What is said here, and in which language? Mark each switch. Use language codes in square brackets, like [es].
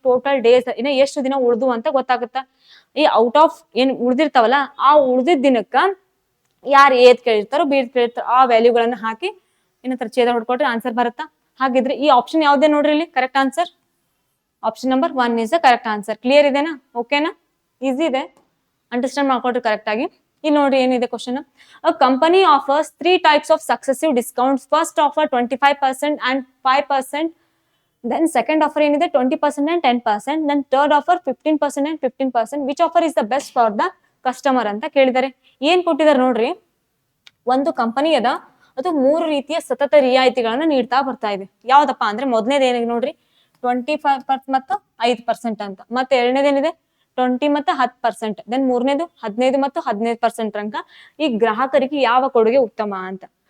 [kn] Total days ಇನ್ನ ಎಷ್ಟು ದಿನ ಉಳ್ದು ಅಂತ ಗೊತ್ತಾಗುತ್ತಾ. ಈ ಔಟ್ ಆಫ್ ಏನ್ ಉಳ್ದಿರ್ತಾವಲ್ಲ ಆ ಉಳ್ದಿದ್ ದಿನಕ್ಕ ಯಾರು ಏದ್ ಕೇಳಿರ್ತಾರೋ ಬಿ ಕೇಳಿರ್ತಾರೋ ಆ ವ್ಯಾಲ್ಯೂಗಳನ್ನ ಹಾಕಿ ಏನಂತಾರೆ ಛೇದ ಹೊಡ್ಕೊಟ್ರೆ ಆನ್ಸರ್ ಬರುತ್ತಾ. ಹಾಗಿದ್ರೆ ಈ ಆಪ್ಷನ್ ಯಾವ್ದೇ ನೋಡ್ರಿ, ಇಲ್ಲಿ correct answer [en] Option number 1 is the correct answer. [kn] Clear ಇದೆನಾ? ಓಕೆನಾ? ಈಸಿ ಇದೆ, ಅಂಡರ್ಸ್ಟ್ಯಾಂಡ್ ಮಾಡ್ಕೊಟ್ರಿ ಕರೆಕ್ಟ್ ಆಗಿ. ಇಲ್ಲಿ ನೋಡ್ರಿ ಏನಿದೆ question. [en] A company offers 3 types of successive discounts. First offer 25% and 5%. Then second offer ಏನಿದೆ 20% and 10%. Then third offer 15% and 15%. Which offer is the best for the customer [kn] ಅಂತ ಕೇಳಿದ್ದಾರೆ. ಏನ್ ಕೊಟ್ಟಿದ್ದಾರೆ ನೋಡ್ರಿ, ಒಂದು ಕಂಪನಿ ಅದ, ಅದು 3 ರೀತಿಯ ಸತತ ರಿಯಾಯಿತಿಗಳನ್ನ ನೀಡ್ತಾ ಬರ್ತಾ ಇದೆ. ಯಾವ್ದಪ್ಪ ಅಂದ್ರೆ ಮೊದಲನೇದು ಏನಿದೆ ನೋಡ್ರಿ 25% ಮತ್ತು 5% ಅಂತ. ಮತ್ತೆ ಎರಡನೇದೇನಿದೆ 20 ಮತ್ತು 10%. ದೆನ್ ಮೂರನೇದು 15 ಮತ್ತು 15% ತನಕ ಈ ಗ್ರಾಹಕರಿಗೆ ಯಾವ ಕೊಡುಗೆ ಉತ್ತಮ ಅಂತ.